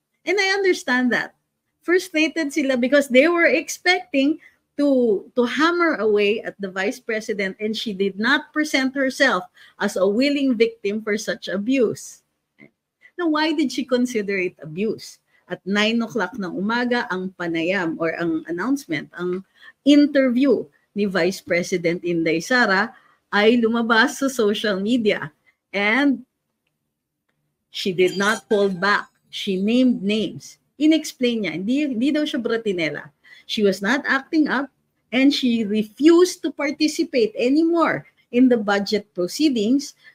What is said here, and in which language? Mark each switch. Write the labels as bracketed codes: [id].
[en] And I understand that. Frustrated sila because they were expecting to hammer away at the Vice President and she did not present herself as a willing victim for such abuse. Now, why did she consider it abuse? [tl] At 9 o'clock ng umaga, ang panayam or ang announcement, ang interview ni Vice President Inday Sara ay lumabas sa social media. [en] And she did not hold back. [tl] She named names. In-explain niya, hindi daw siya bratinela. [en] She was not acting up and she refused to participate anymore in the budget proceedings.